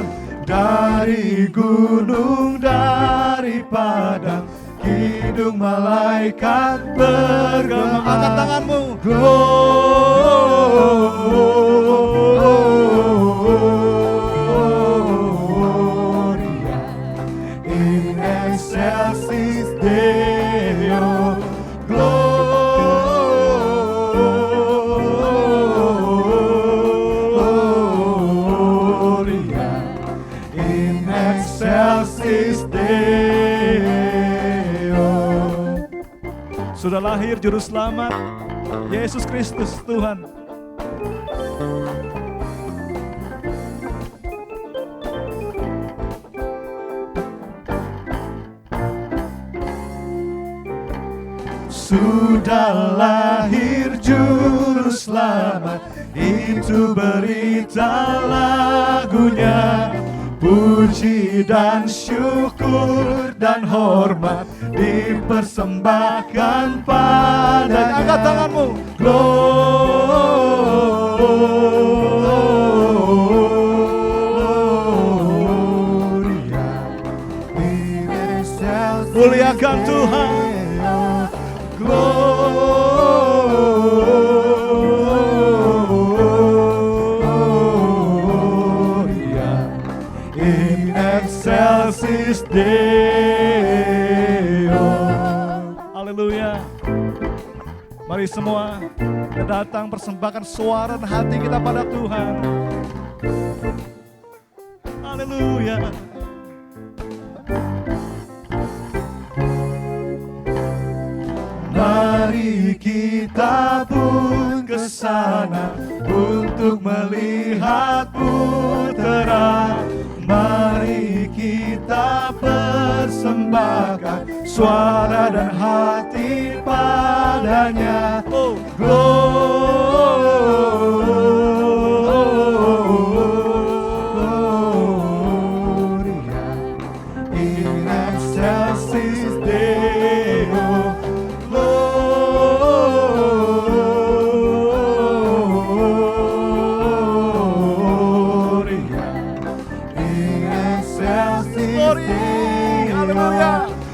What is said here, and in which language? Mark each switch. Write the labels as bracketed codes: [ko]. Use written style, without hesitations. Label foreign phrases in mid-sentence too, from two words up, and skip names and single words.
[id] Dari gunung, dari padang, kidung malaikat bergema. Angkat tanganmu. [la] Gloria in excelsis Deo. Gloria in excelsis Deo. [id] Sudah lahir juru selamat, Yesus Kristus Tuhan. Sudah lahir juru selamat, itu berita lagunya. Puji dan syukur dan hormat dipersembahkan padanya. Angkat tanganmu. [la] Gloria in excelsis. [id] Muliakan Tuhan. [la] Gloria in excelsis Deo. [id] Haleluya. Mari semua kita datang persembahkan suara dan hati kita pada Tuhan. Haleluya. Mari kita pun ke sana untuk melihat putra. Mari kita persembahkan suara dan hati padanya. [la] Oh, Gloria in excelsis Deo. Gloria in excelsis Deo. Haleluya.